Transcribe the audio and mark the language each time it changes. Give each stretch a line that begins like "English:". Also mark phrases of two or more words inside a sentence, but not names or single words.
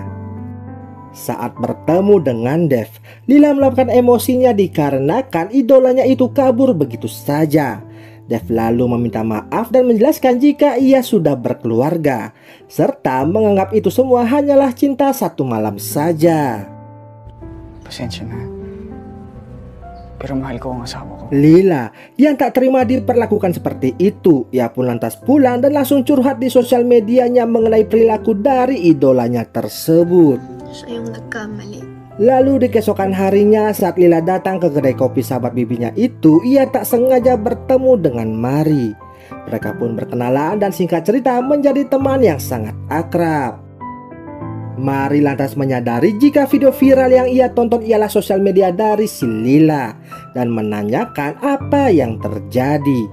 Indonesian: Saat bertemu dengan Dev, Lila meluapkan emosinya dikarenakan idolanya itu kabur begitu saja. Dev lalu meminta maaf dan menjelaskan jika ia sudah berkeluarga, serta menganggap itu semua hanyalah cinta satu malam saja.
Filipino: Pasensya na. Pero mahal ko ang asawa ko.
Indonesian: Lila yang tak terima diperlakukan seperti itu, ia pun lantas pulang dan langsung curhat di sosial medianya mengenai perilaku dari idolanya tersebut.
Filipino: Siya yung nagkamali.
Indonesian: Lalu di keesokan harinya saat Lila datang ke kedai kopi sahabat bibinya itu, ia tak sengaja bertemu dengan Marie. Mereka pun berkenalan dan singkat cerita menjadi teman yang sangat akrab. Mari lantas menyadari jika video viral yang ia tonton ialah sosial media dari si Lila dan menanyakan apa yang terjadi.